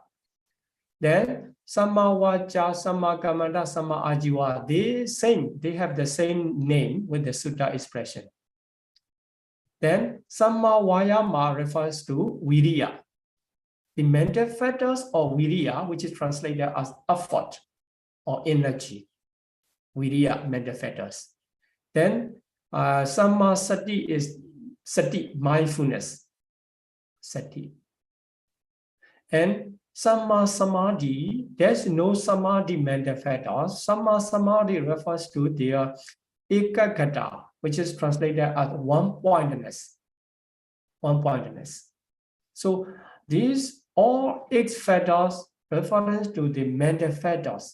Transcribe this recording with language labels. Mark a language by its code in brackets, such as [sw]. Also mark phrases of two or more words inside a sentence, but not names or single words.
[pi] Then Samma Vaca, Samma Kammanta, Samma Ajiva, [en] they have the same name with the Sutta expression. Then [pi] Samma Vayama [en] refers to Viriya. The mental fetters of Viriya, which is translated as effort or energy. Viriya, mental fetters. Then [pi] Samma Sati [en] is Sati, mindfulness. Sati. And [pi] Samma Samadhi, [en] there's no Samadhi mental fetters. [pi] Samma Samadhi [en] refers to their Ekagata, which is translated as one-pointedness. One-pointedness. So these all 8 fetters reference to the mental fetters.